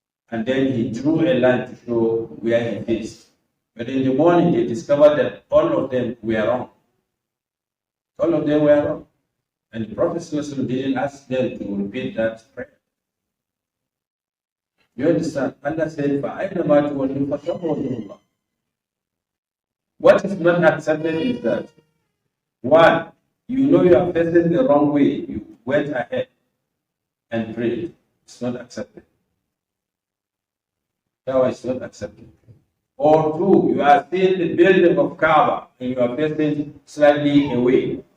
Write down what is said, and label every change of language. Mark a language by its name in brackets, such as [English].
[English] And then he drew a line to show where he faced. But in the morning, they discovered that all of them were wrong. All of them were wrong. And the Prophet didn't ask them to repeat that prayer. You understand? Allah said, [Arabic] فَأَيْنَمَا تُوَلُّوا فَثَمَّ وَجْهُ اللَّهِ. [English] What is not accepted is that, one, you are facing the wrong way. You went ahead and prayed. It's not accepted. That was not accepted. Or two, you are seeing the building of Kaaba and you are facing slightly away.